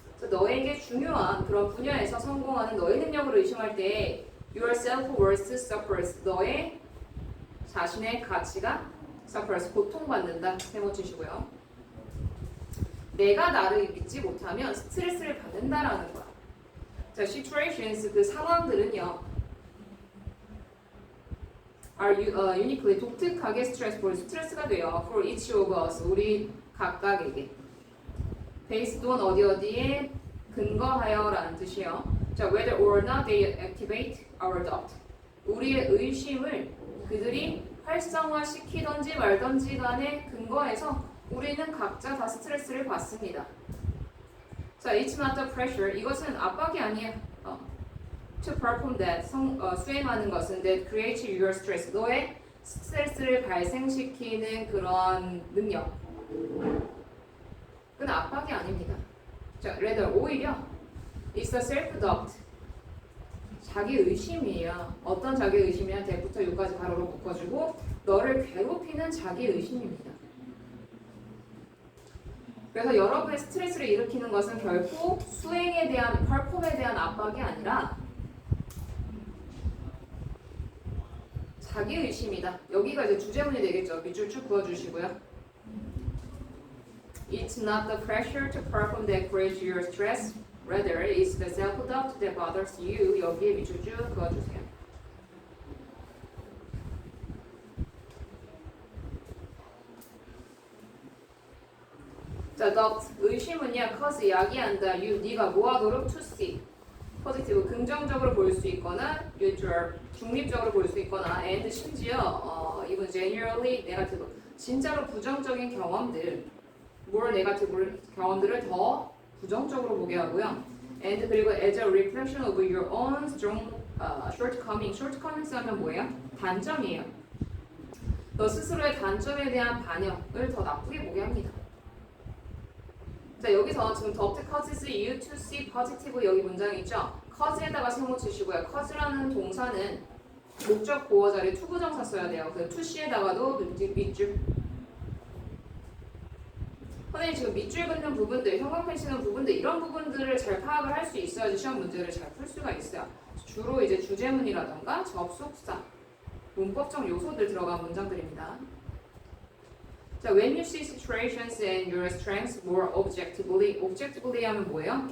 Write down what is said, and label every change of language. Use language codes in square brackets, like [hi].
[ko] 너에게 중요한 그런 분야에서 성공하는 너의 능력을 의심할 때 [en] your self-worth suffers, [ko] 너의 자신의 가치가 suffers, 고통받는다. 세모 치시고요. 내가 나를 믿지 못하면 스트레스를 받는다라는 거야. 자, situations 그 상황들은요, [en] are uniquely [ko] 독특하게 스트레스가 돼요. [en] For each of us [ko] 우리 각각에게. [en] based on [ko] 어디에 근거하여라는 뜻이에요. [en] 자, whether or not they activate our doubt. [ko] 우리의 의심을 그들이 활성화시키던지 말던지 간에 근거해서 우리는 각자 다 스트레스를 받습니다. [en] 자, it's not the pressure. [ko] 이것은 압박이 아니야. [en] To perform that. [ko] 수행하는 것은 [en] that creates your stress. [ko] 너의 스트레스를 발생시키는 그런 능력. 그건 압박이 아닙니다. [en] 자, rather [ko] 오히려 [en] it's a self-doubt. [ko] 자기 의심이에요. 어떤 자기 의심이냐? 대부터 요까지 가로로 묶어주고 너를 괴롭히는 자기 의심입니다. 그래서 여러분의 스트레스를 일으키는 것은 결코 수행에 대한, 퍼폼에 대한 압박이 아니라 자기의심이다. 여기가 이제 주제문이 되겠죠. 밑줄 쭉 그어주시고요. [en] It's not the pressure to perform that creates your stress. Rather, it's the self-doubt that bothers you. [ko] 여기에 밑줄 쭉 그어주세요. 자, doubt, 의심은요, cause, 야기한다, you, 네가 뭐하도록 [en] to see, positive, [ko] 긍정적으로 볼 수 있거나, neutral, 중립적으로 볼 수 있거나, and 심지어, [en] even generally negative, [ko] 진짜로 부정적인 경험들, [en] more negative [ko] 경험들을 더 부정적으로 보게 하고요. [en] and 그리고 as a reflection of your own strong shortcomings [ko] 하면 뭐예요? 단점이에요. 너 스스로의 단점에 대한 반영을 더 나쁘게 보게 합니다. 자, 여기서 지금 [en] doubt causes you to see positive [ko] 여기 문장이 있죠? cause에다가 세모 치시고요. cause라는 동사는 목적 보어 자리에 투부정사 써야 돼요. 그래서 투시에다가도 밑줄. 선생님 지금 밑줄 긋는 부분들, 형광펜 치는 부분들 이런 부분들을 잘 파악을 할 수 있어야지 시험 문제를 잘 풀 수가 있어요. 주로 이제 주제문이라던가 접속사, 문법적 요소들 들어간 문장들입니다. [en] 자, when you see situations and your strengths more objectively [ko] 하면 뭐예요?